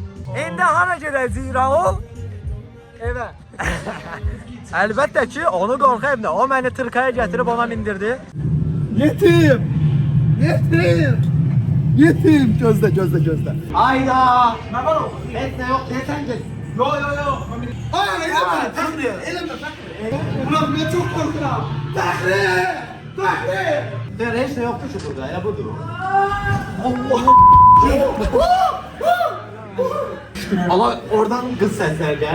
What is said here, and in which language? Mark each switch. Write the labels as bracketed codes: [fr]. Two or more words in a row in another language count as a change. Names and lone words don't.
[az] İndi hara gedəcəyik Raul? Evə. Əlbəttə ki, onu qorxu evinə. O məni tırkaya gətirib ona mindirdi. Yetim! Gözlə. Ayda! Nə var o? Heç nə yox, desən gel. Yo. [tr] Hayır, eləmə. Ulan ben çok korkuram. [az] Fəxri! Der heç nə yoxdur ki burada, elə budur. Allah oradan qız səslər gəlir.